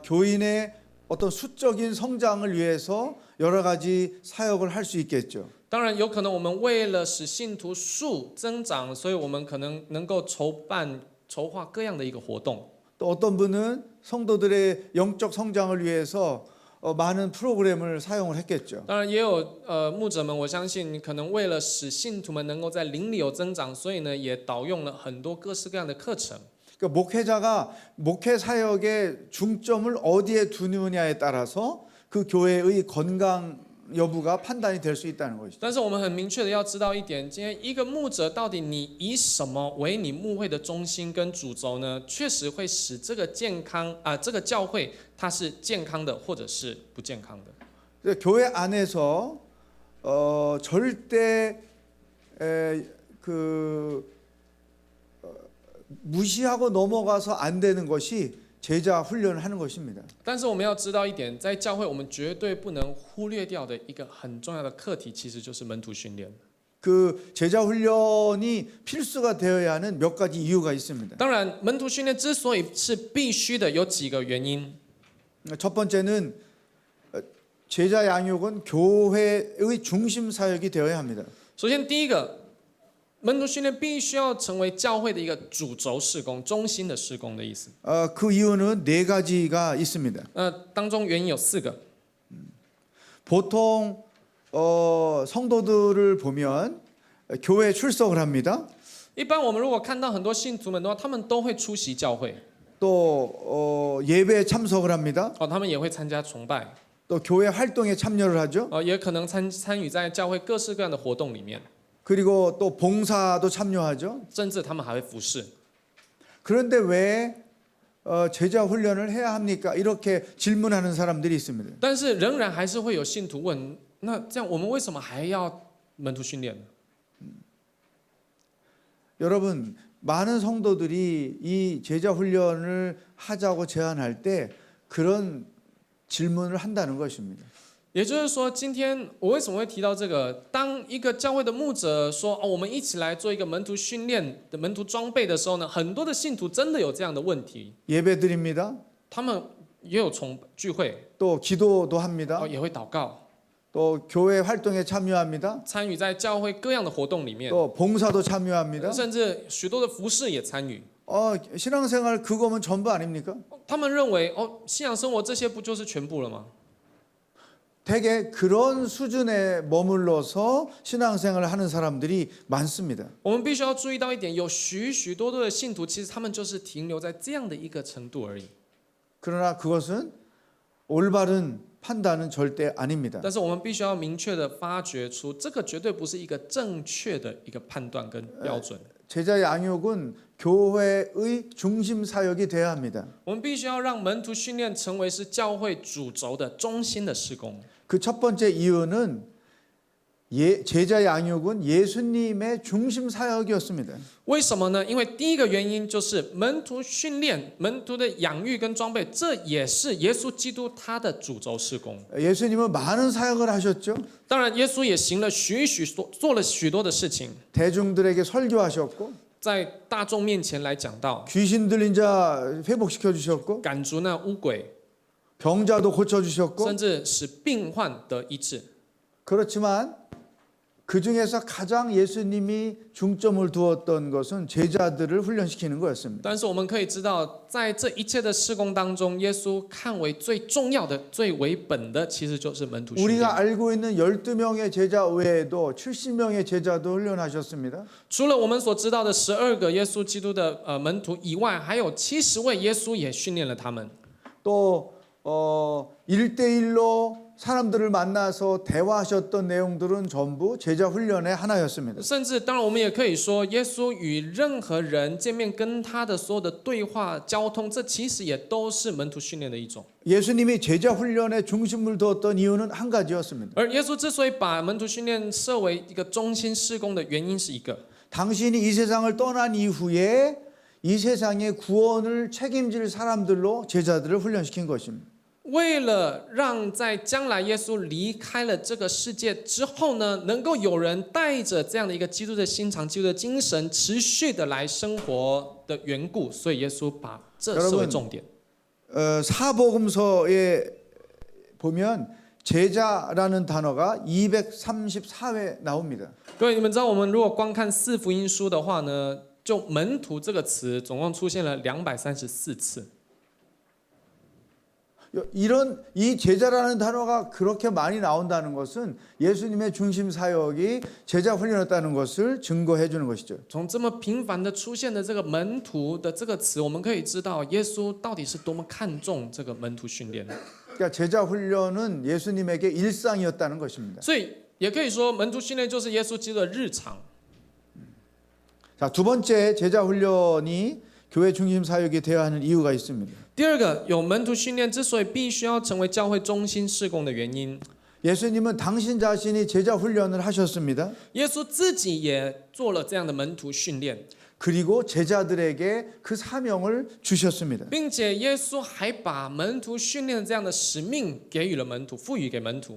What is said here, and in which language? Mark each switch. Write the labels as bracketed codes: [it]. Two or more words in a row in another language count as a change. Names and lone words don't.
[ko] 교인의 어떤 수적인 성장을 위해서 여러 가지 사역을 할 수 있겠죠. [zh] 当然，有可能我们为了使信徒数增长，所以我们可能能够筹划各样的一个活动。 [ko] 또 어떤 분은 성도들의 영적 성장을 위해서 많은 프로그램을 사용을 했겠죠. [zh] 当然，也有牧者们，我相信可能为了使信徒们能够在灵里有增长，所以呢，也导用了很多各式各样的课程。 [ko] 그러니까 목회자가 목회 사역의 중점을 어디에 두느냐에 따라서 그 교회의 건강 여부가 판단이 될 수 있다는 것이죠. [zh] 但是我们很明确的要知道一点，今天一个牧者到底你以什么为你牧会的中心跟主轴呢？确实会使这个这个教会它是健康的，或者是不健康的。 [ko] 교회 안에서 절대 무시하고 넘어가서 안 되는 것이 제자 훈련을 하는 것입니다. [zh] 但是我们要知道一点，在教会我们绝对不能忽略掉的一个很重要的课题，其实就是门徒训练。 [ko] 그 제자 훈련이 필수가 되어야 하는 몇 가지 이유가 있습니다. [zh] 当然，门徒训练之所以是必须的，有几个原因。 [ko] 첫 번째는 제자 양육은 교회의 중심 사역이 되어야 합니다. [zh] 首先，第一个，门徒训练必须要成为教会的一个主轴事工、中心的事工的意思。 [ko] 그 이유는 네 가지가 있습니다. [zh] 当中原因有4个。 [ko] 보통 성도들을 보면 교회 출석을 합니다. [zh] 一般我们如果看到很多信徒们的话，他们都会出席教会， [ko] 또 예배에 참석을 합니다. [zh] 他们也会参加崇拜， [ko] 또 교회 활동에 참여를 하죠. [zh] 也可能参与在教会各式各样的活动里面， [ko] 그리고 또 봉사도 참여하죠. [zh] 甚至他们还会服侍。 [ko] 그런데 왜 제자 훈련을 해야 합니까? 이렇게 질문하는 사람들이 있습니다. [zh] 但是仍然还是会有信徒问：那这样我们为什么还要门徒训练呢？ [ko] 여러분, 많은 성도들이 이 제자 훈련을 하자고 제안할 때 그런 질문을 한다는 것입니다. [zh] 也就是说，今天我为什么会提到这个？当一个教会的牧者说：“我们一起来做一个门徒训练的门徒装备的时候呢，很多的信徒真的有这样的问题， [ko] 예배드립니다. [zh] 他们也有聚会， [ko] 또 기도도 합니다. [zh] 也会祷告， [ko] 또 교회 활동에 참여합니다. [zh] 参与在教会各样的活动里面， [ko] 또 봉사도 참여합니다. [zh] 甚至许多的服饰也参与。 [ko] 신앙생활 그거면 전부 아닙니까? [zh] 他们认为，信仰生活这些不就是全部了吗？ [ko] 대개 그런 수준에 머물러서 신앙생활을 하는 사람들이 많습니다. [zh] 我们必须要注意到一点，有许多的信徒，其实他们就是停留在这样的一个程度而已。 [ko] 그러나 그것은 올바른 판단은 절대 아닙니다. [zh] 但是我们必须要明确的发掘出，这个绝对不是一个正确的一个判断跟标准。 [ko] 제자 양육은 교회의 중심 사역이 돼야 합니다. [zh] 我们必须要让门徒训练成为是教会主轴的中心的事工。 [ko] 그 첫 번째 이유는 제자 양육은 예수님의 중심 사역이었습니다. [zh] 为什么呢？因为第一个原因就是门徒训练、门徒的养育跟装备，这也是耶稣基督他的主轴事工。 [ko] 예수님은 많은 사역을 하셨죠. [zh] 当然，耶稣也行了做了许多的事情， [ko] 대중들에게 설교하셨고 [zh] 在大众面前来讲道， [ko] 귀신 들린 자 회복시켜 주셨고 [zh] 赶逐那污鬼， [ko] 병자도 고쳐 주셨고 [zh] 甚至使病患得医治。 [ko] 그렇지만 그 중에서 가장 예수님이 중점을 두었던 것은 제자들을 훈련시키는 거였습니다. [zh] 但是我们可以知道，在这一切的事工当中，耶稣看为最重要的、最为本的，其实就是门徒训练。 [ko] 우리가 알고 있는 12명의 제자 외에도 70명의 제자도 훈련하셨습니다. [zh] 除了我们所知道的12个耶稣基督的门徒以外，还有70位耶稣也训练了他们。 [ko] 또 1대1로 사람들을 만나서 대화하셨던 내용들은 전부 제자 훈련의 하나였습니다. [zh] 甚至，当然，我们也可以说，耶稣与任何人见面，跟他的所有的对话、交通，这其实也都是门徒训练的一种。 [ko] 예수님이 제자 훈련에 중심을 두었던 이유는 한 가지였습니다. [zh] 而耶稣之所以把门徒训练设为一个中心事工的原因是一个， [ko] 당신이 이 세상을 떠난 이후에 이 세상의 구원을 책임질 사람들로 제자들을 훈련시킨 것입니다. [zh] 为了让在将来耶稣离开了这个世界之后呢，能够有人带着这样的一个基督的心肠、基督的精神，持续的来生活的缘故，所以耶稣把这视为重点。 [ko] 사복음서에 보면 제자라는 단어가 234회 나옵니다. [zh] 各位，你们知道，我们如果光看4福音书的话呢，就门徒这个词总共出现了234次。 [ko] 이 제자라는 단어가 그렇게 많이 나온다는 것은 예수님의 중심 사역이 제자 훈련이었다는 것을 증거해 주는 것이죠. [zh] 从这么频繁的出现的这个门徒的这个词，我们可以知道耶稣到底是多么看重这个门徒训练。 [ko] 그러니까 제자 훈련은 예수님에게 일상이었다는 것입니다. [zh] 所以也可以说，门徒训练就是耶稣基督的日常。 [ko] 자, 두 번째 제자 훈련이 교회 중심 사역이 되어야 하는 이유가 있습니다. [zh] 第二个，有门徒训练之所以必须要成为教会中心事工的原因， [ko] 예수님은 당신 자신이 제자 훈련을 하셨습니다. [zh] 耶稣自己也做了这样的门徒训练。 [ko] 그리고 제자들에게 그 사명을 주셨습니다. [zh] 并且耶稣还把门徒训练这样的使命给予了门徒，赋予给门徒。